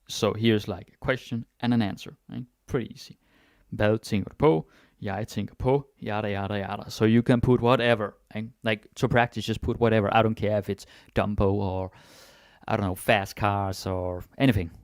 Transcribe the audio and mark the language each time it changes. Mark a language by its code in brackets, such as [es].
[en] So here's like a question and an answer. Right? Pretty easy. [da] Hvad tænker du på? Jeg tænker på yada yada yada. [en] So you can put whatever. Right? Like to practice, just put whatever. I don't care if it's Dumbo or I don't know, fast cars or anything.